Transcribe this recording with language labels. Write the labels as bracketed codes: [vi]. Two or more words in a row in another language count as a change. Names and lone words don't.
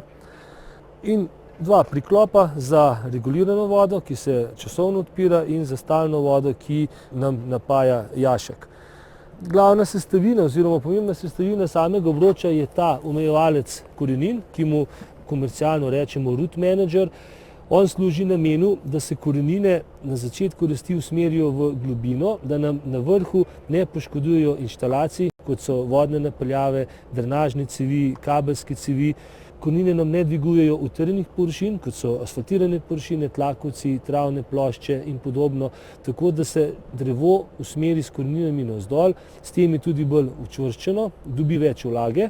[sl] In dva priklopa za regulirano vodo, ki se časovno odpira, in za stalno vodo, ki nam napaja jašek. Glavna sestavina oziroma pomembna sestavina samega obroča je ta omejevalec korenin, ki mu komercialno rečemo [en] root manager. [sl] On služi namenu, da se korenine na začetku rasti usmerijo v globino, da nam na vrhu ne poškodujejo inštalacij, kot so vodne napeljave, drenažne cevi, kabelske cevi. Korenine nam ne dvigujejo utrjenih površin, kot so asfaltirane površine, tlakovci, travne plošče in podobno, tako da se drevo usmeri s koreninami navzdol, s tem je tudi bolj učvrščeno, dobi več vlage.